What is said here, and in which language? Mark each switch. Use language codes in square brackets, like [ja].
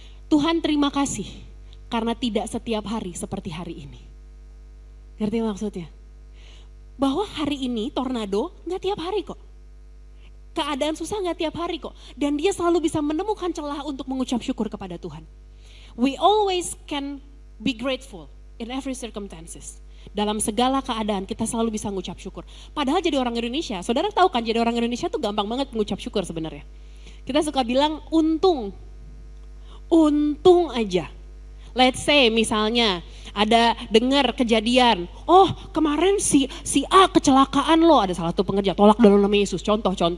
[id] Tuhan terima kasih karena tidak setiap hari seperti hari ini. Ngerti maksudnya? Bahwa hari ini tornado gak tiap hari kok. Keadaan susah gak tiap hari kok. Dan dia selalu bisa menemukan celah untuk mengucap syukur kepada Tuhan. [en] We always can be grateful in every circumstances. [id] Dalam segala keadaan kita selalu bisa mengucap syukur. Padahal jadi orang Indonesia, saudara tahu kan jadi orang Indonesia tuh gampang banget mengucap syukur sebenarnya. Kita suka bilang untung aja. [en] Let's say [id] misalnya ada dengar kejadian, kemarin si A kecelakaan loh, ada salah satu pengerja, tolak dalam nama Yesus, contoh.